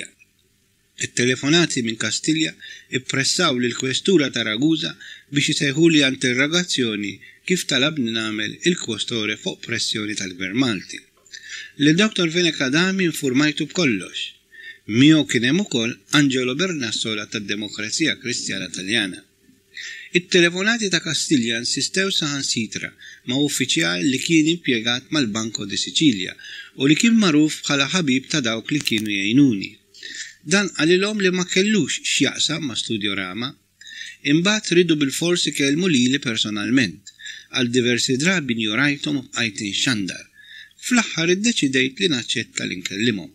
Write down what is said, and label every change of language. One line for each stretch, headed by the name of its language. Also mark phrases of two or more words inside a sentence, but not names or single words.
Maltese: Il-telefonati minn Kastilja ippressaw lill-kwestura ta' Ragusa biex jisejħu li interrogazzjoni kif talabni nagħmel il-kwestore fuq pressjoni tal-Gvern Malti. Lil-Dr. Fenekadami informajtu b'kollox. Miegħu kien hemm ukoll Angelo Bernassola tad-Demokrazija Kristjana Taljana. It-telefonati ta' Kastilja insistew saħansitra ma' uffiċjal li kien impjegat mal-Banco di Sicilia u li kien magħruf bħala ħabib ta' dawk li kienu jgħinuni. Dan għalilhom li ma kellux x'jaqsam ma' Studiorama, imbagħad ridu bil-forsi kellmu lili personalment, għal diversi drabi njorajthom u bqajt inxandar. Fl-aħħar iddeċidejt li naċċetta li nkellimhom.